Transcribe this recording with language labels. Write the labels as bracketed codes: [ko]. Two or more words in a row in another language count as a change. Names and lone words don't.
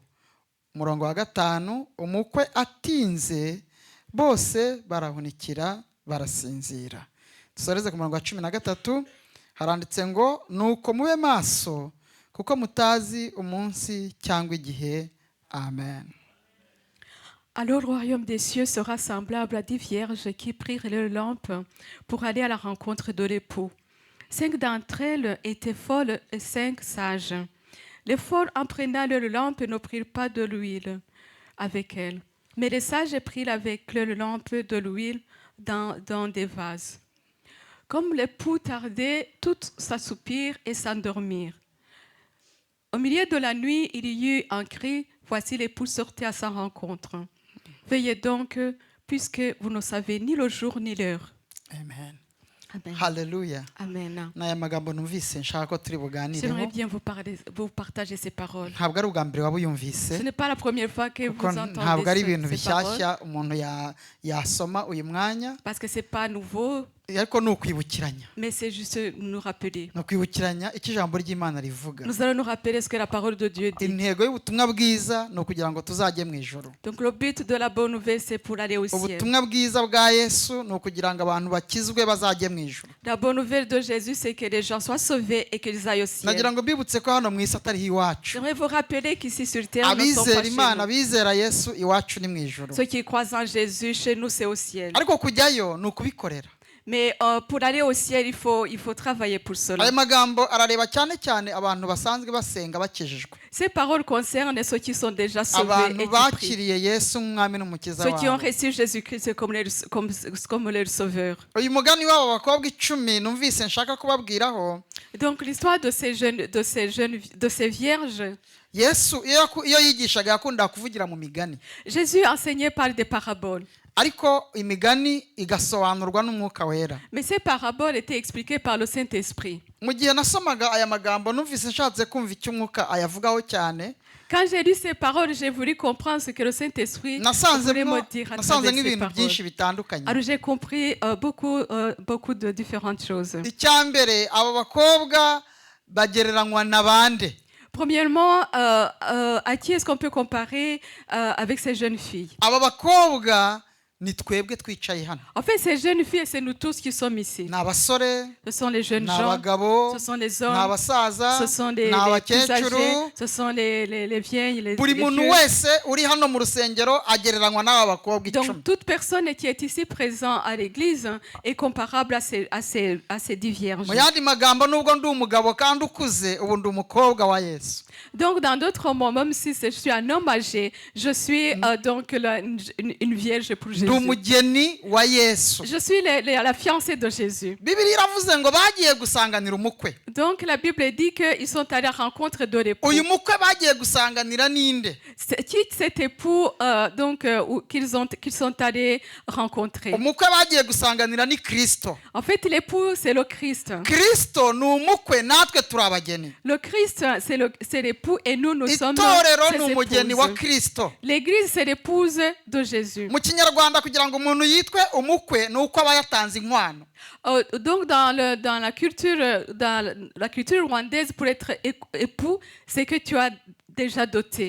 [rw] Umurongo wa 5, umukwe atinze bose barahunikira barasinzira. Dusoreze ku murongo wa 13, haranditse ngo nuko mube maso kuko mutazi umunsi cyangwa igihe. Amen. [fr] Alors le royaume des cieux sera semblable à 10 vierges qui prirent leurs lampes pour aller à la rencontre de l'époux. 5 d'entre elles étaient folles et 5 sages. Les folles, en prenant leurs lampes, ne prirent pas de l'huile avec elles, mais les sages prirent avec leurs lampes de l'huile dans des vases. Comme l'époux tardait, toutes s'assoupirent et s'endormirent. Au milieu de la nuit, il y eut un cri, voici l'époux sortait à sa rencontre. Veillez donc, puisque vous ne savez ni le jour ni l'heure. Amen. Amen. Hallelujah. Amen. [rw] N'aya magambo numvise nshaka ko turi [fr] J'aimerais [rw] buganireho. [fr] bien vous partager ces paroles. [rw] Ntabwo ari ubwa mbere waba [fr] Ce [rw] uyumvise, [fr] n'est pas la première fois que [rw] kuko [fr] vous [rw] ntabwo ari ibintu [fr] entendez ces paroles, [rw] bishyashya umuntu yasoma uyu mwanya. [fr] parce que ce n'est pas nouveau. [rw] ariko ni ukwibukiranya [fr] Mais c'est juste nous rappeler. [rw] ni ukwibukiranya icyo ijambo ry'imana rivuga. [fr] Nous allons nous rappeler ce que la parole de Dieu dit. [rw] Intego y'ubutumwa bwiza ni ukugira ngo tuzajye mu ijoro. [fr] Donc le but de la bonne nouvelle, c'est pour aller au ciel. [rw] Ubutumwa bwiza bwa Yesu ni ukugira ngo abantu bakizwe bazajye mu ijoro. [fr] La bonne nouvelle de Jésus, c'est que les gens soient sauvés et qu'ils aillent au ciel. [rw] nagira ngo mbibutse ko hano mu isi atariho iwacu. [fr] J'aimerais vous rappeler qu'ici sur terre, nous ne sommes pas [rw] Abizera [fr] chez [rw] Imana, [fr] nous. [rw] abizera Yesu iwacu ni mu ijoro. [fr] Ceux qui croient en Jésus, chez nous, c'est au ciel. [rw] Ariko kujyayo ni ukubikorera. [fr] Mais pour aller au ciel, il faut travailler pour cela. [rw] Aya magambo arareba cyane cyane abantu basanzwe basenga bakijijwe. [fr] Ces paroles concernent ceux qui sont déjà sauvés [rw] Abantu [fr] et qui prient. [rw] bakiriye Yesu nk'umwami n'umukiza [fr] Ceux qui ont [rw] wabo. [fr] reçu Jésus-Christ comme leur sauveur. [rw] Uyu mugani w'abo bakobwa 10 numvise nshaka kubabwiraho. [fr] Donc l'histoire de ces vierges, [rw] Yesu iyo yigishaga yakundaga kuvugira mu migani. [fr] Jésus enseignait par des paraboles. [rw] Ariko imigani igasobanurwa n'umwuka wera. [fr] Mais ces paraboles étaient expliquées par le Saint-Esprit. [rw] Mu gihe nasomaga aya magambo numvise nshatse kumva icyo umwuka ayavugaho cyane. [fr] Quand j'ai lu ces paroles, j'ai voulu comprendre ce que le Saint-Esprit voulait me dire à travers ces [rw] nk'ibintu byinshi [fr] paroles. [rw] bitandukanye. [fr] Alors j'ai compris beaucoup de différentes choses. [rw] Icyambere abo bakobwa bagereranywa na bande. [fr] Premièrement, à qui est-ce qu'on peut comparer avec ces jeunes filles? [rw] Aba bakobwa ni twebwe twicaye hano. [fr] En fait, ces jeunes filles, c'est nous tous qui sommes ici. [rw] Ni abasore, [fr] Ce sont les jeunes [rw] ni [fr] gens, [rw] abagabo, [fr] ce sont les [rw] ni [fr] hommes, [rw] abasaza, [fr] ce sont [rw] ni [fr] les plus [rw] abakecuru. [fr] âgés, ce sont les vieilles, les [rw] Buri muntu [fr] vieux. [rw] wese uri hano mu rusengero agereranywa n'aba bakobwa 10. [fr] Donc, toute personne qui est ici présent à l'église est comparable à ces 10 vierges. [rw] Mu yandi magambo nubwo ndi umugabo kandi ukuze ubu ndi umukobwa wa Yesu. [fr] Donc, dans d'autres mots, même si je suis un homme âgé, je suis donc une vierge pour [rw] Ndi [fr] Jésus. [rw] umugeni wa Yesu. [fr] Je suis la fiancée de Jésus. [rw] Bibiliya iravuze ngo bagiye gusanganira umukwe. [fr] Donc, la Bible dit qu'ils sont allés à la rencontre de l'époux. [rw] Uyu mukwe bagiye gusanganira ninde? [fr] Qui cet époux qu'ils sont allés rencontrer? [rw] Umukwe bagiye gusanganira ni Kristo. [fr] En fait, l'époux, c'est le Christ. [rw] Kristo ni umukwe natwe turi abageni. [fr] Le Christ, c'est l'époux et nous sommes [rw] Itorero ni [fr] ses [rw] umugeni wa [fr] épouses. [rw] Kristo. [fr] L'église, c'est l'épouse de Jésus. [rw] Mu Kinyarwanda kugira ngo umuntu yitwe umukwe ni uko aba yatanze inkwano. [fr] Donc, dans la culture rwandaise, pour être époux, c'est que tu as déjà doté.